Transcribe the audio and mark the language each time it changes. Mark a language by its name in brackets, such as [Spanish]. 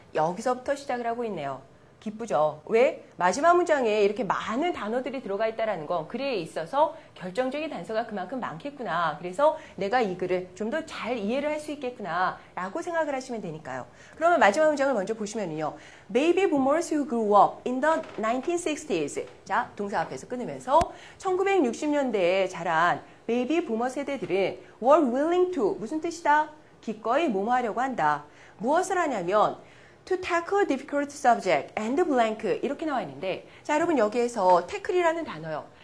[Korean] 여기서부터 시작을 하고 있네요. 기쁘죠? 왜? 마지막 문장에 이렇게 많은 단어들이 들어가 있다는 건 글에 있어서 결정적인 단서가 그만큼 많겠구나. 그래서 내가 이 글을 좀 더 잘 이해를 할 수 있겠구나 라고 생각을 하시면 되니까요. 그러면 마지막 문장을 먼저 보시면요. [English] Baby boomers who grew up in the 1960s. [Korean] 자, 동사 앞에서 끊으면서 1960년대에 자란 베이비 부머 세대들은 [English] were willing to [Korean] 무슨 뜻이다? 기꺼이 뭐뭐 하려고 한다. 무엇을 하냐면 [English] to tackle a difficult subject and blank [Korean] 이렇게 나와 있는데 자 여러분 여기에서 태클이라는 단어요.